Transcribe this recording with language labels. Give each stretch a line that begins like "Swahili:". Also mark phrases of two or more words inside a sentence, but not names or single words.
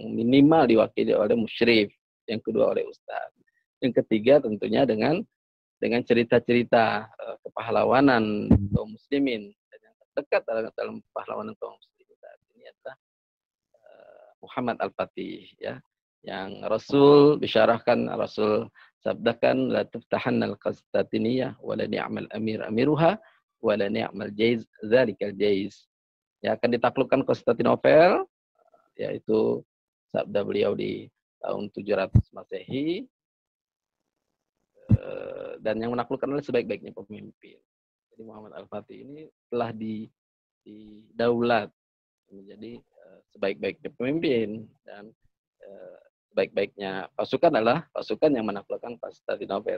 Indonesian: minimal diwakili oleh musyrif, yang kedua oleh ustadz, yang ketiga tentunya dengan cerita-cerita kepahlawanan kaum muslimin, dan yang terdekat dalam pahlawanan kaum muslimin saat ini adalah Muhammad Al-Fatih ya, yang Rasul bisyarahkan, Rasul sabdakan,
Arabic: لتفتحن القسطنطينية ولنعم الأمير أميرها ولنعم الجيش ذلك الجيش.
Indonesian: Ya, akan ditaklukkan Konstantinopel, yaitu sabda beliau di tahun 700 Masehi, dan yang menaklukkan adalah sebaik-baiknya pemimpin. Jadi Muhammad Al-Fatih ini telah didaulat menjadi sebaik-baiknya pemimpin, dan sebaik-baiknya pasukan adalah pasukan yang menaklukkan Konstantinopel.